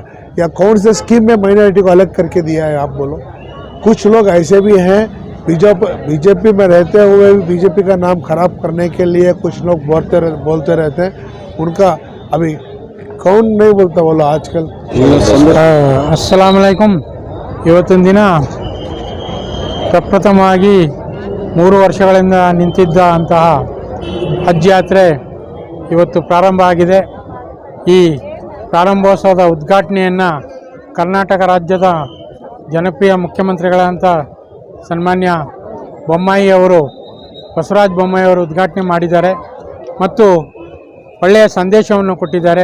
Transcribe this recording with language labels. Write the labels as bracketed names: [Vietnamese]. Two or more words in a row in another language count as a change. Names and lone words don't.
[Hindi] या कौन से स्कीम में माइनॉरिटी को अलग करके दिया है आप बोलो? कुछ लोग ऐसे भी हैं बीजेपी में रहते हुए भी बीजेपी का नाम खराब करने के लिए कुछ लोग बोलते रहते हैं, उनका अभी कौन नहीं बोलता बोलो आजकल। [Arabic] السلام عليكم. [Kannada] ಇವತ್ತಿನ ದಿನ ಪ್ರಪ್ರಥಮವಾಗಿ 3 ವರ್ಷಗಳಿಂದ ನಿಂತಿದ್ದ ಅಂತಹ ಹಜ್ ಯಾತ್ರೆ ಇವತ್ತು ಪ್ರಾರಂಭ ಆಗಿದೆ। ಈ ಪ್ರಾರಂಭೋತ್ಸವದ ಉದ್ಘಾಟನೆಯನ್ನು ಕರ್ನಾಟಕ ರಾಜ್ಯದ ಜನಪ್ರಿಯ ಮುಖ್ಯಮಂತ್ರಿಗಳಂತ ಸನ್ಮಾನ್ಯ ಬೊಮ್ಮಾಯಿ ಅವರು ಬಸವರಾಜ ಬೊಮ್ಮಾಯಿ ಅವರು ಉದ್ಘಾಟನೆ ಮಾಡಿದ್ದಾರೆ ಮತ್ತು ಒಳ್ಳೆಯ ಸಂದೇಶವನ್ನು ಕೊಟ್ಟಿದ್ದಾರೆ।